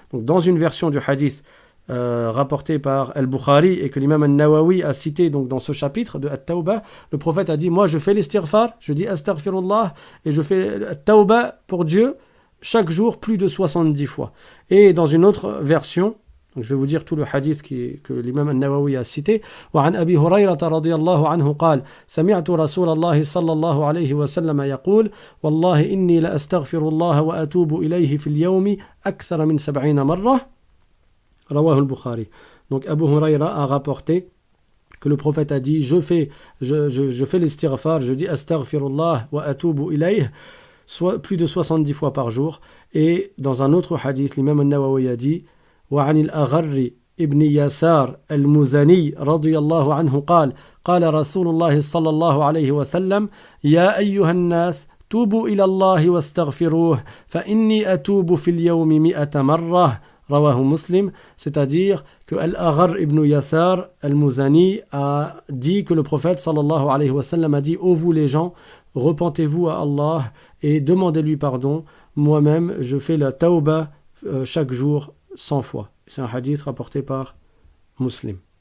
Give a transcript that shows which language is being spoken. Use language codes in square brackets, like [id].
[fr] Donc dans une version du hadith rapporté par Al-Bukhari et que l'imam Al-Nawawi a cité donc dans ce chapitre de At-Tawbah, le prophète a dit moi je fais l'istighfar, je dis astaghfirullah et je fais At-Tawbah pour Dieu chaque jour plus de 70 fois. Et dans une autre version, donc je vais vous dire tout le hadith que l'imam Al-Nawawi a cité. [ar] وعن أبي هريرة رضي الله عنه قال سمعت رسول الله صلى الله عليه وسلم يقول والله إني لأستغفر الله وأتوب إليه في اليوم أكثر من 70 مرة رواه البخاري. [fr] Donc Abu Hurayra a rapporté que le prophète a dit je fais l'istighfar, je dis [ar] astaghfirullah wa atubu ilayh [fr] soit plus de 70 fois par jour. Et dans un autre hadith, l'imam Al-Nawawi a dit [ar] وعن الأغر ابن يسار المزني رضي الله عنه قال رسول الله صلى الله عليه وسلم يا أيها الناس توبوا إلى الله واستغفروه فإني أتوب في اليوم 100 مرة رواه مسلم. [fr] C'est-à-dire que Al-Agharr ibn Yasar al-Muzani a dit que le prophète sallallahu alayhi wa sallam a dit ô vous les gens, repentez-vous à Allah et demandez-lui pardon. Moi-même, je fais la tawbah chaque jour 100 fois. C'est un hadith rapporté par Muslim.